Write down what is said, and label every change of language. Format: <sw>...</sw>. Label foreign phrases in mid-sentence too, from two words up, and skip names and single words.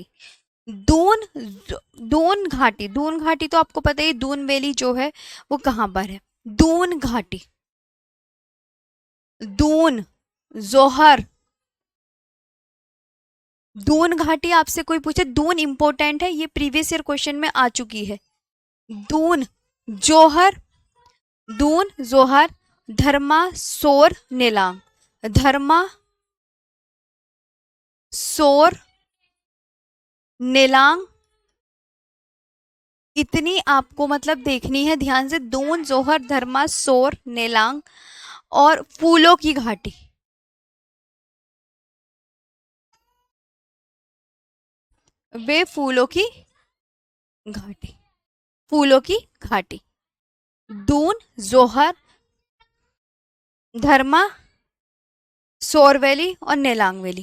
<hi>दून, दून घाटी, दून घाटी तो आपको पता ही, दून वैली जो है वो कहाँ पर है, दून घाटी। दून, जोहर, दून घाटी आपसे कोई पूछे, दून इंपॉर्टेंट है, ये</hi> <en>previous year question</en> <hi>में आ चुकी है। दून, जोहर, दून, जोहर, धर्मा, सोर, नेलांग, धर्मा, सोर, नेलांग, इतनी आपको मतलब देखनी है ध्यान से, दून, जोहर, धर्मा, सोर, नेलांग, और फूलों की घाटी। वे फूलों की घाटी, फूलों की घाटी, दून, जोहर, धर्मा, सोर वैली और नेलांग वैली।</hi>